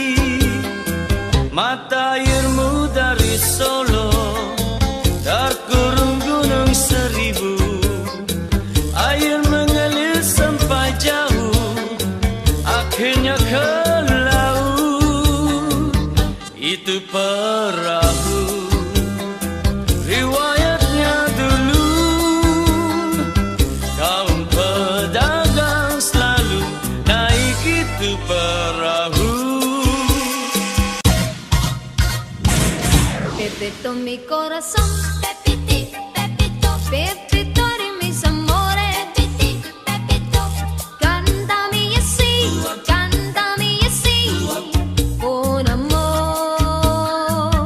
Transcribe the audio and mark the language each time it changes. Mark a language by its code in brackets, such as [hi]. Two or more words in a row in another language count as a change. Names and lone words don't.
[id] Mata airmu dari Solo terkurung gunung seribu, air mengalir sampai jauh, akhirnya ke laut. Itu perahu riwayatnya dulu, kaum pedagang selalu naik itu perahu. [es] Pepito mi corazón, Pepiti, Pepito, Pepito de mis amores, Pepiti, Pepito. Cántame y así, con amor.